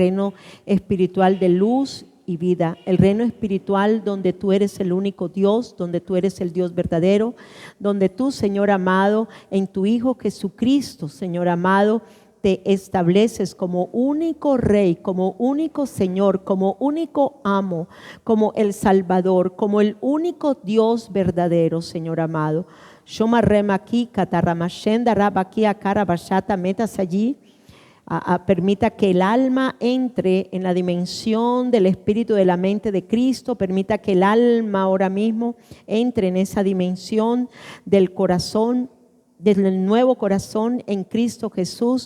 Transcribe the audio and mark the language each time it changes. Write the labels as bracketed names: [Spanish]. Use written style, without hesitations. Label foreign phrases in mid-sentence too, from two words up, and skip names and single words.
[Spanish] reino espiritual de luz y vida, el reino espiritual donde tú eres el único Dios, donde tú eres el Dios verdadero, donde tú, Señor amado, en tu Hijo Jesucristo, Señor amado, te estableces como único Rey, como único Señor, como único amo, como el Salvador, como el único Dios verdadero, Señor amado. Shoma rema aquí, kataramashenda rabaki akara bashata, metas allí. Permita que el alma entre en la dimensión del espíritu de la mente de Cristo, permita que el alma ahora mismo entre en esa dimensión del corazón, del nuevo corazón en Cristo Jesús.